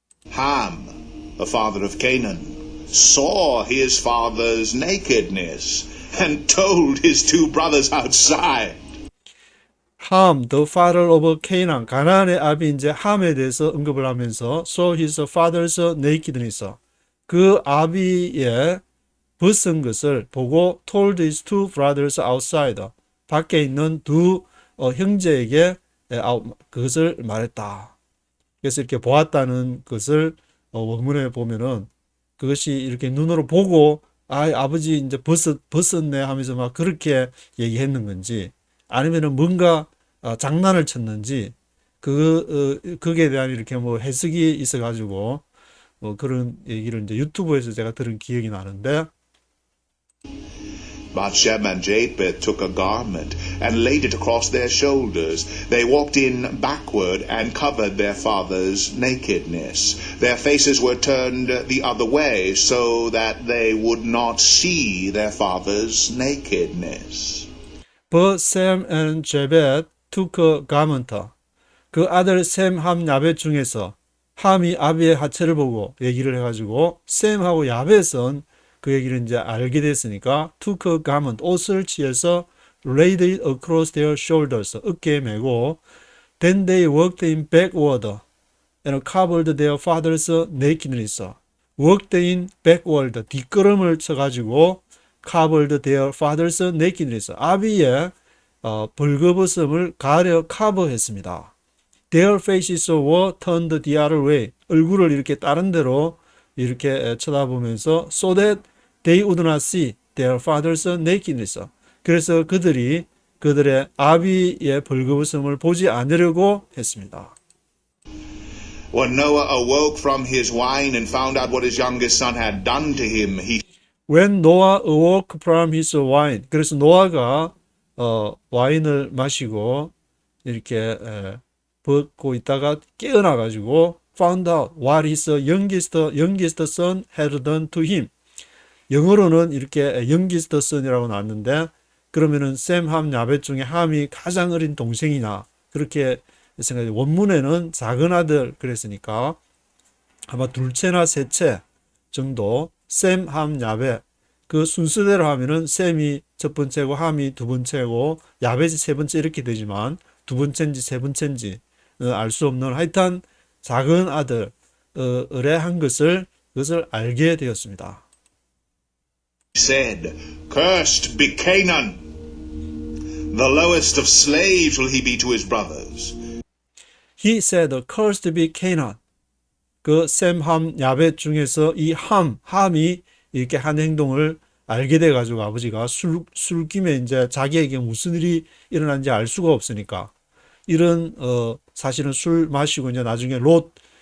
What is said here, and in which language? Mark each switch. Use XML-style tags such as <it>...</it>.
<en>Ham, the father of Canaan, saw his father's nakedness and told his two brothers outside. Ham, the father of Canaan,</en> <ko>가나안의 아비 이제 함에 대해서 언급을 하면서</ko> <en>saw his father's nakedness.</en> <ko>그 아비의 벗은 것을 보고</ko> <en>told his two brothers outside.</en> <ko>밖에 있는 두 형제에게 그것을 말했다. 그래서 이렇게 보았다는 것을 원문에 보면은 그것이 이렇게 눈으로 보고 아버지 이제 벗었네 하면서 막 그렇게 얘기했는 건지 아니면은 뭔가 장난을 쳤는지 거기에 대한 이렇게 뭐 해석이 있어가지고 그런 얘기를 이제 유튜브에서 제가 들은 기억이 나는데</ko> <en>But Shem and Japheth took a garment and laid it across their shoulders. They walked in backward and covered their father's nakedness. Their faces were turned the other way so that they would not see their father's nakedness. But Sam and Japheth took a garment.</en> <ko>그 아들 셈, 함, 야벳 중에서 함이 아비의 하체를 보고 얘기를 해가지고 셈하고 야벳은 그 얘기를 이제 알게 됐으니까</ko> <en>took a garment,</en> <ko>옷을 취해서</ko> <en>laid it across their shoulders,</en> <ko>어깨에 메고</ko> <en>then they walked in backward and covered their father's nakedness. walked in backward,</en> <ko>뒷걸음을 쳐가지고</ko> <en>covered their father's nakedness.</en> <ko>아비의 벌거벗음을 가려 커버했습니다.</ko> <en>Their faces were turned the other way.</en> <ko>얼굴을 이렇게 다른 데로 이렇게 쳐다보면서</ko> <en>so that they would not see their father's nakedness.</en> <ko>그래서 그들이 그들의 아비의 벌거벗음을 보지 않으려고 했습니다.</ko> <en>When Noah awoke from his wine and found out what his youngest son had done to him, he When Noah awoke from his wine.</en> <ko>그래서 노아가 와인을 마시고 이렇게 벗고 있다가 깨어나 가지고</ko> <en>found out what his youngest son had done to him.</en> <ko>영어로는 이렇게</ko> <en>youngest son</en> <ko>이라고 나왔는데 그러면은 셈, 함, 야벳 중에 함이 가장 어린 동생이나 그렇게 생각해요. 원문에는 작은 아들 그랬으니까 아마 둘째나 셋째 정도 셈, 함, 야벳 그 순서대로 하면은 셈이 첫 번째고 함이 두 번째고 야벳이 세 번째 이렇게 되지만 두 번째인지 세 번째인지 알 수 없는 하여튼 작은 아들 의뢰한 그것을 알게 되었습니다.</ko> <en>said, Cursed be Canaan. The lowest of slaves will he be to his brothers. He said, Cursed be Canaan.</en> <ko>그 셈, 함, 야벳 중에서 이 함이 이렇게 한 행동을 알게 돼가지고 아버지가 술김에 이제 자기에게 무슨 일이 일어난지 알 수가 없으니까 이런 사실은 술 마시고 이제 나중에 롯의</ko>